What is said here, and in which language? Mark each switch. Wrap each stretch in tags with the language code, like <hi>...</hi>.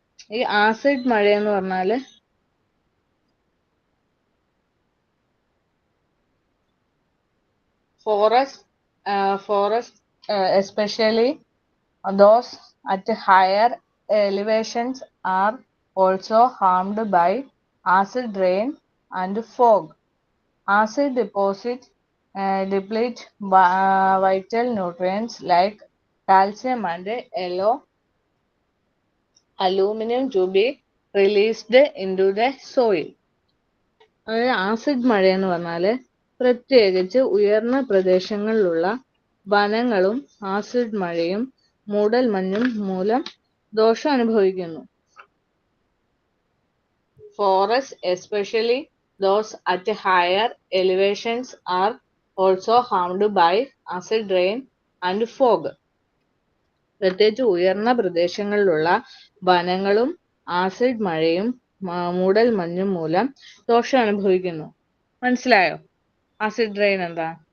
<ml>ഈ ആസിഡ് മഴ എന്ന് പറഞ്ഞാല്</ml> <en>forest especially those at higher elevations are also harmed by acid rain and fog. Acid deposits deplete vital nutrients like calcium and aluminum to be released into the soil.</en> <ml>Acid മഴ എന്ന് പറഞ്ഞാല് പ്രത്യേകിച്ച് ഉയർന്ന പ്രദേശങ്ങളിലുള്ള വനങ്ങളും ആസിഡ് മഴയും മൂടൽമഞ്ഞും മൂലം ദോഷം അനുഭവിക്കുന്നു.</ml> <en>Forests, especially Those at higher elevations are also harmed by acid rain and fog.</en> <ml>പ്രത്യേകിച്ച് ഉയർന്ന പ്രദേശങ്ങളിലുള്ള വനങ്ങളും ആസിഡ് മഴയും മൂടൽ മഞ്ഞും മൂലം ദോഷം അനുഭവിക്കുന്നു. മനസ്സിലായോ ആസിഡ് റെയിൻ എന്താ?</ml>